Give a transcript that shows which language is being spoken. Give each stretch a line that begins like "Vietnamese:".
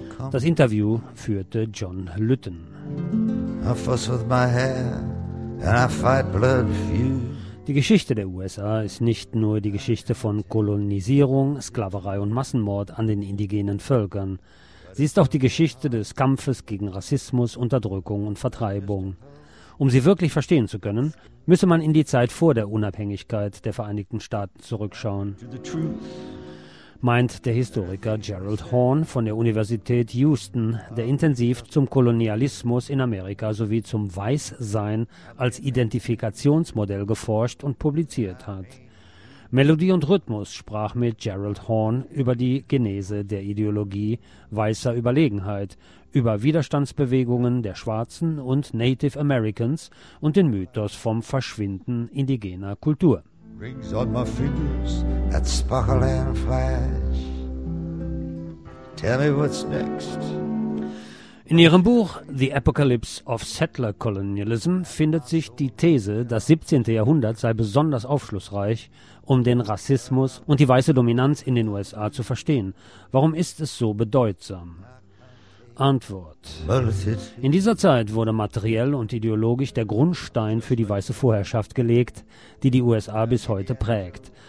German: Das Interview führte John Lütten.
English: I fuss with my hair. And I fight blood for you.
German: Die Geschichte der USA ist nicht nur die Geschichte von Kolonisierung, Sklaverei und Massenmord an den indigenen Völkern. Sie ist auch die Geschichte des Kampfes gegen Rassismus, Unterdrückung und Vertreibung. Um sie wirklich verstehen zu können, müsse man in die Zeit vor der Unabhängigkeit der Vereinigten Staaten zurückschauen, meint der Historiker Gerald Horn von der Universität Houston, der intensiv zum Kolonialismus in Amerika sowie zum Weißsein als Identifikationsmodell geforscht und publiziert hat. Melodie und Rhythmus sprach mit Gerald Horn über die Genese der Ideologie weißer Überlegenheit, über Widerstandsbewegungen der Schwarzen und Native Americans und den Mythos vom Verschwinden indigener Kultur.
English: Rings on my fingers that sparkle and flash. Tell me what's next.
German: In ihrem Buch The Apocalypse of Settler Colonialism findet sich die These, das 17. Jahrhundert sei besonders aufschlussreich, um den Rassismus und die weiße Dominanz in den USA zu verstehen. Warum ist es so bedeutsam? Antwort: In dieser Zeit wurde materiell und ideologisch der Grundstein für die weiße Vorherrschaft gelegt, die die USA bis heute prägt.